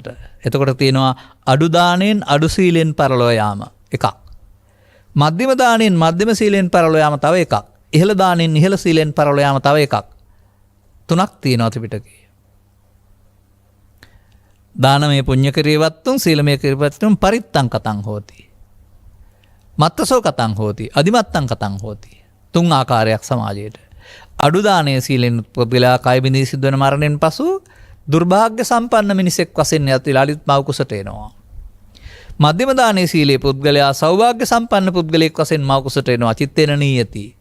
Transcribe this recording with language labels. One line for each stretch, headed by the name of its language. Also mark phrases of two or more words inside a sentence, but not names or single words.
Sinhala: එතකොට තියෙනවා අඩු දාණයෙන් අඩු සීලෙන් පරලෝ යාම එකක්. මධ්‍යම දාණයෙන් මධ්‍යම සීලෙන් පරලෝ යාම තව එකක්. ඉහළ දාණයෙන් ඉහළ සීලෙන් පරලෝ යාම තව එකක්. තුනක් තියෙනවා ත්‍රිපිටකයේ.
Pali: දානමය පුඤ්ඤ ක්‍රියවත්තුන් සීලමය ක්‍රියවත්තුන් පරිත්තං කතං හෝති. මත්තසෝ කතං හෝති අධිමත්තං කතං හෝති.
Sinhala: 3 ආකාරයක් සමාජයට. අඩු දානයේ සීලෙන් පුද්ගලයා කය බිඳී සිදුවන මරණයෙන් පසු දුර්භාග්‍ය සම්පන්න මිනිසෙක් වශයෙන් යත් ලාලිත් මව කුසට එනවා. මධ්‍යම දානයේ සීලේ පුද්ගලයා සෞභාග්‍ය සම්පන්න පුද්ගලයෙක් වශයෙන් මව කුසට එනවා.
Pali: චිත්තේන නීයති.